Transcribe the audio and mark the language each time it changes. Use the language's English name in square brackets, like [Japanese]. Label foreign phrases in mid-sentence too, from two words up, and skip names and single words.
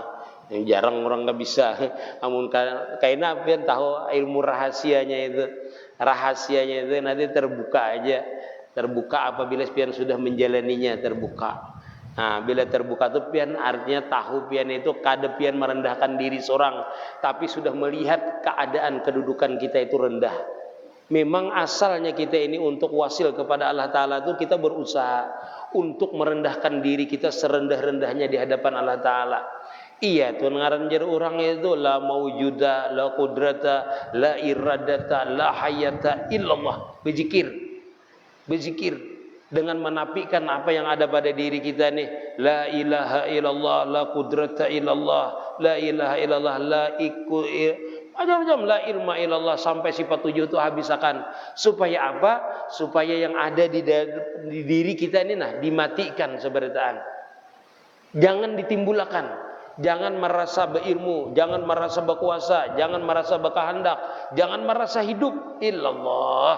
[Indonesian] Yang jarang orang nggak bisa. Namun kaina pian tahu ilmu rahasianya itu. Rahasianya itu nanti terbuka aja. Terbuka apabila pian sudah menjalaninya, terbuka. Nah, bila terbuka itu pian artinya tahu pian itu kada pian merendahkan diri seorang, tapi sudah melihat keadaan kedudukan kita itu rendah. Memang asalnya kita ini untuk wasil kepada Allah Ta'ala itu kita berusaha untuk merendahkan diri kita serendah-rendahnya di hadapan Allah Ta'ala. [Banjar] Iya tuh ngaran jar orang itu [Arabic] لا موجود، لا قدرة، لا إرادة، لا حياة إلا الله. [Indonesian] Berzikir dengan menafikan apa yang ada pada diri kita nih. [Arabic] لا إله إلا الله، لا قدرة إلا الله، لا إله إلا الله، لا macam-macam لا علم إلا الله [Indonesian] sampai sifat 7 itu habiskan. Supaya apa? Supaya yang ada di diri kita ini dimatikan seberitaan. Jangan ditimbulkan. Jangan merasa berilmu, jangan merasa berkuasa, jangan merasa berkehendak, jangan merasa hidup illallah.